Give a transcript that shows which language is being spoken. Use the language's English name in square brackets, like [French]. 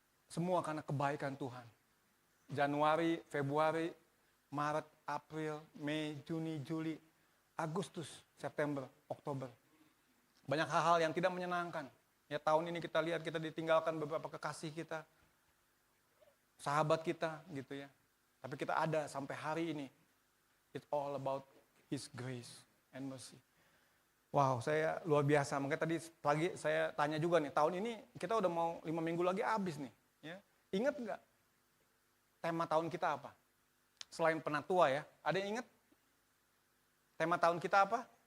[Indonesian] semua karena kebaikan Tuhan. Januari, Februari, Maret, April, Mei, Juni, Juli, Agustus, September, Oktober. Banyak hal-hal yang tidak menyenangkan. Ya, tahun ini kita lihat kita ditinggalkan beberapa kekasih kita, sahabat kita gitu ya. Tapi kita ada sampai hari ini. [English] It's all about His grace and mercy. [Indonesian] Wow, saya luar biasa. Makanya tadi pagi saya tanya juga nih, tahun ini kita udah mau 5 minggu lagi habis nih. Ya. Ingat nggak tema tahun kita apa? Selain penatua ya, ada yang ingat? Tema tahun kita apa?